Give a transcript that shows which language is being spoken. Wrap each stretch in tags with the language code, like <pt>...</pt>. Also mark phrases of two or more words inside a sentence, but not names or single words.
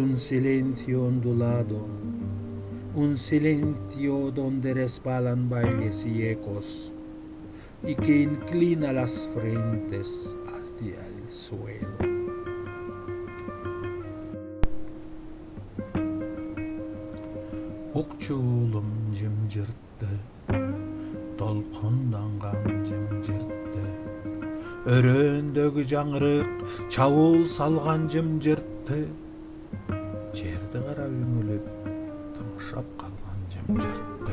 <es>un silencio ondulado, un silencio donde resbalan bailes y ecos y que inclina las frentes hacia el suelo.</es> <ky>Окчулум жымжыртты, долкундаган жымжыртты. Өрөөндөгү жаңырык чабуул салган жымжыртты. Жерди карап үңүлүп тыңшап калган жымжырт.</ky>